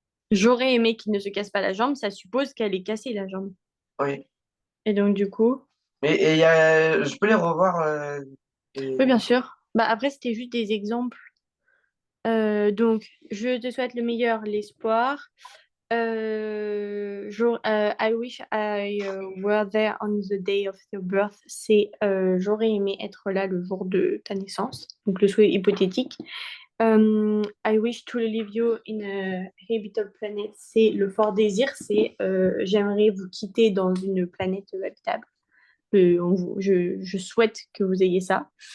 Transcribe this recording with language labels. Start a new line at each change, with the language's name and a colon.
French: J'aurais aimé qu'il ne se casse pas la jambe, ça suppose qu'elle est cassée la jambe. Oui. Et donc, du coup, Mais et je peux les revoir. oui, Et- bien sûr. Bah après, c'était juste des exemples. Donc, je te souhaite le meilleur, l'espoir.
English: I wish I were there on the day of your birth.
French: C'est j'aurais aimé être là le jour de ta naissance. Donc, le souhait hypothétique.
English: I wish to live you in a habitable planet.
French: C'est le fort désir. C'est j'aimerais vous quitter dans une planète habitable. Je souhaite que vous ayez ça.